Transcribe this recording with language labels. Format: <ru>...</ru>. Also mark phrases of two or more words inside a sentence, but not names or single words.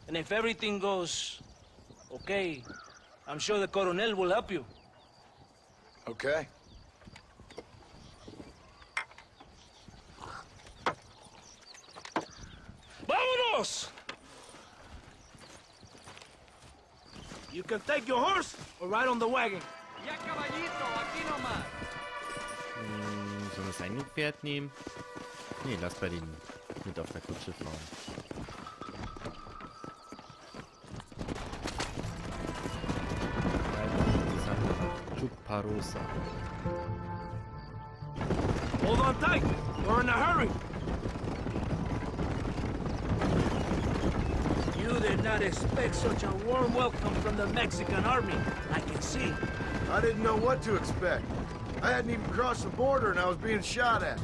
<en>And if everything goes okay, I'm sure the Coronel will help you. Okay.</en> <es>Vámonos!</es> <en>You can take your horse or ride on the wagon.</en> <es>Ya, caballito, aquí nomás.</es> <de>Sollen wir das eigene Pferd nehmen? Nee, lass bei denen mit auf der Kutsche fahren.</de> <en>Chuparosa. Hold on tight. We're in a hurry. You did not expect such a warm welcome from the Mexican army, I can see. I didn't know what to expect. I hadn't even crossed the border and I was being shot at.</en>